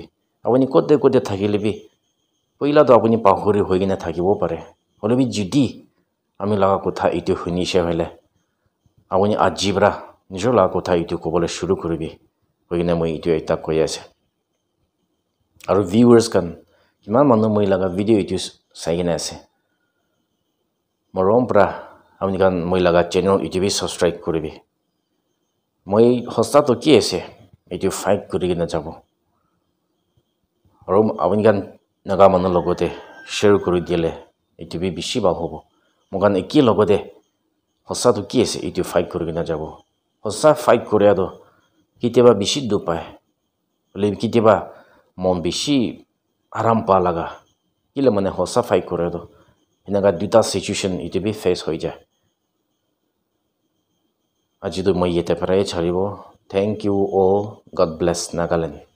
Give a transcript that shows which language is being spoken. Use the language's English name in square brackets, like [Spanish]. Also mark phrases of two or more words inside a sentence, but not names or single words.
[Naga Pidgin] apuni kote kote thakile bi poila to apuni pahuri hoi gina thakibo pare holebi judi ami laga kotha itu hunishe hole apuni ajibra nijor laga kotha itu kobole shuru kuribi hoi gina moi itu eta koi ase aru viewers kan kiman manu moi laga video itu saigina ase morom pra amni kan moi laga channel itu bi subscribe koribi moi hosta to ki ase itu fight kuri gina jabo aru amni kan naga manu logote share kuri dile itu bi bishi bal hobo mogan eki logote hosta to ki ase itu fight kuri gina jabo hosta fight korea do kiteba bishi du pai le kiteba mon bishi aram pa laga kile mane hosa fight kore do inaga duta situation itu bi face hoi ja aji do moi yete parai charibo [English] thank you all god bless Nagaland